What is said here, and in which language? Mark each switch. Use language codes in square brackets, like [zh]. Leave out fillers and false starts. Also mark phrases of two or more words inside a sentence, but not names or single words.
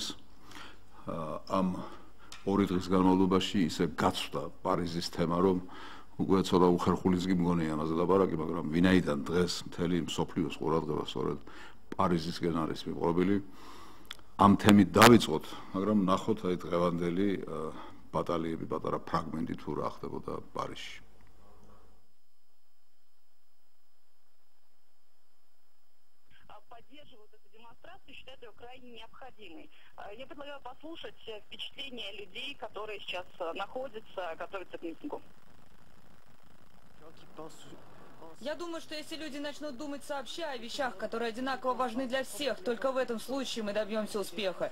[ka] ამ ორი დღის განმავლობაში ისე გაცვდა პარიზის თემა, რომ უკვე ცოტა უხერხულიც კი მგონია ამაზე ლაპარაკი, მაგრამ ვინაიდან დღეს მთელი მსოფლიოს ყურადღება სწორედ პარიზისკენ არის მიყრობილი, ამ თემით დავიწყოთ, მაგრამ ნახოთ აი დღევანდელი ბატალიები, პატარა ფრაგმენტი თუ რა ხდებოდა პარიზში. [ru] Поддерживают эту демонстрацию, считают ее крайне необходимой. Я предлагаю послушать впечатления людей, которые сейчас находятся, готовятся к митингу. Я думаю, что если люди начнут думать сообща о вещах, которые одинаково важны для всех, только в этом случае мы добьемся успеха.